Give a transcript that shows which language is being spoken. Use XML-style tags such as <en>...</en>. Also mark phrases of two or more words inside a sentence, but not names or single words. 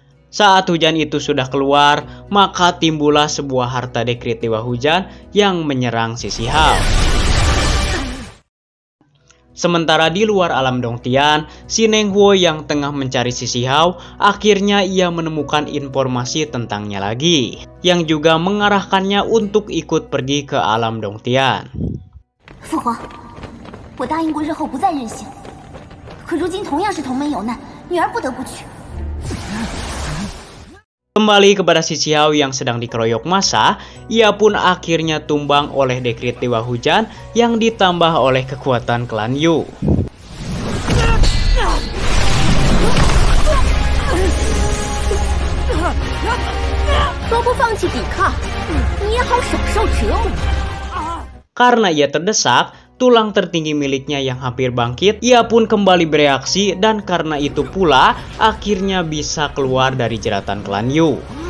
<id>Saat hujan itu sudah keluar, maka timbullah sebuah harta dekrit Dewa Hujan yang menyerang si Xiao. Sementara di luar alam Dongtian, si Neng Huo yang tengah mencari si Xiao, akhirnya ia menemukan informasi tentangnya lagi, yang juga mengarahkannya untuk ikut pergi ke alam Dongtian.</id> <zh>父皇，我答应过日后不再任性，可如今同样是同门有难，女儿不得不去。</zh> <id>Kembali kepada si Xiao yang sedang dikeroyok massa, ia pun akhirnya tumbang oleh dekrit Dewa Hujan yang ditambah oleh kekuatan klan Yu. Karena ia terdesak, tulang tertinggi miliknya yang hampir bangkit, ia pun kembali bereaksi dan karena itu pula akhirnya bisa keluar dari jeratan klan Yu.</id>